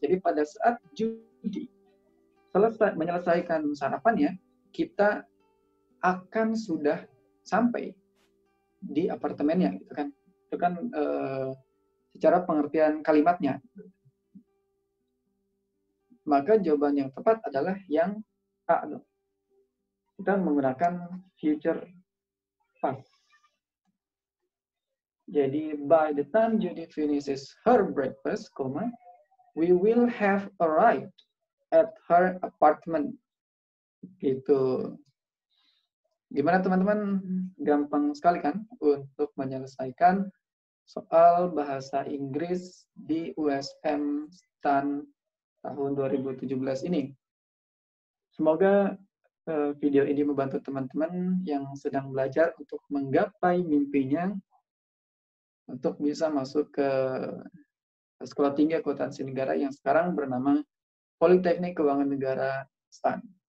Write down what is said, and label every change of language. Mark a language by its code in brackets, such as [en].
[id] Jadi pada saat Judy menyelesaikan sarapannya, kita akan sudah sampai di apartemennya, gitu kan? Itu kan secara pengertian kalimatnya. Maka jawaban yang tepat adalah yang A. Kita menggunakan future past. Jadi, [en] by the time Judy finishes her breakfast, we will have arrived at her apartment. [id] Gitu. Gimana teman-teman? Gampang sekali kan untuk menyelesaikan soal bahasa Inggris di USM STAN tahun 2017 ini. Semoga video ini membantu teman-teman yang sedang belajar untuk menggapai mimpinya untuk bisa masuk ke Sekolah Tinggi Akuntansi Negara yang sekarang bernama Politeknik Keuangan Negara STAN.